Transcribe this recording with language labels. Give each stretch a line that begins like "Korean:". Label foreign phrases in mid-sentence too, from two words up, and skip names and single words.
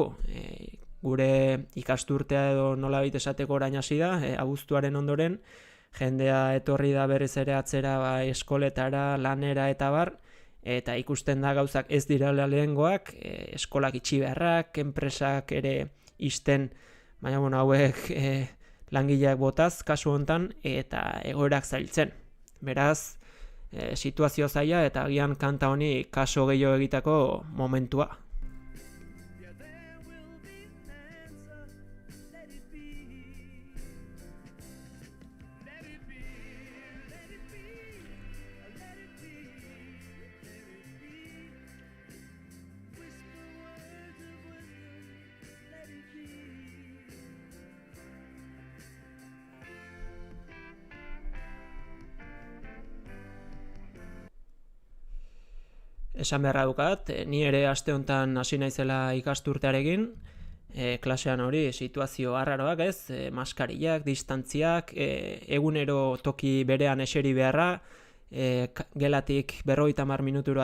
Basque: Gure ikasturtea edo nolabait esateko orain hasi da, abuztuaren ondoren, jendea etorri da berriz ere atzera eskoletara, lanera eta bar, eta ikusten da gauzak ez direla lehengoak, eskolak itxi beharrak, enpresak ere isten, baina bueno, hauek langileak botaz, kasu hontan, eta egoerak zailtzen. Beraz, situazio zaila eta agian kanta honi kaso gehiago egiteko momentua.
English: Yeah, there will be an answer, let it be. Let it be, let it be, let it be, let it be. Whisper words of wisdom, let it be.
Basque: Esan beharra dukat, ni ere aste honetan hasi naizela ikasturtearekin, klasean hori situazio arraroak ez, maskarillak, distantziak, egunero toki berean eseri beharra, gelatik 50 minuturo